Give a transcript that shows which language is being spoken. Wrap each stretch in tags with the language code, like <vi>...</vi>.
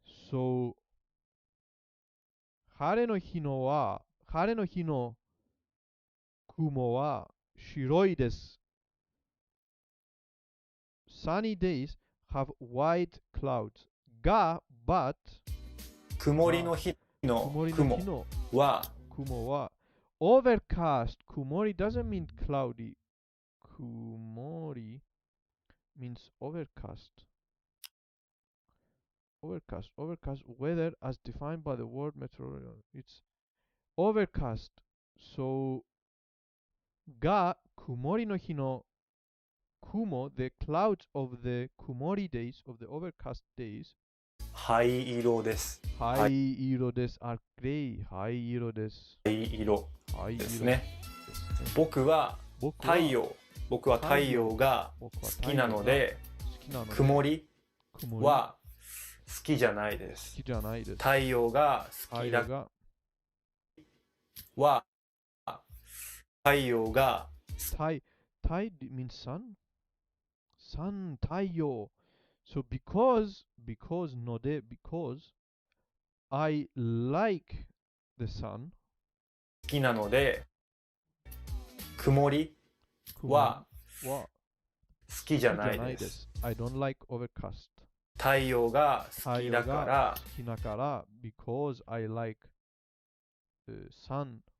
<ja>So 晴れの日の雲は白いです。</ja> <en>Sunny days have white clouds. But</en> <ja>曇りの日の雲は</ja> <en>overcast. 曇り doesn't mean cloudy. 曇り means overcast. Overcast weather as defined by the word meteorology. It's overcast. So</en> <ja>が曇りの日の雲</ja> <en>the clouds of the kumori days, of the overcast days,</en> <ja>灰色です。灰色です。あ、グレイ。灰色です。灰色灰色ですね。僕は太陽が好きなので、曇りは好きじゃないです。太陽が好きだは太陽が</ja> <en>太 means sun? Sun, 太陽。 So because ので because I like the sun</en> <ja>好きなので、曇りは好きじゃないです。</ja> <en>I don't like overcast</en> <ja>太陽が好きだから</ja> <en>because I like sun</en>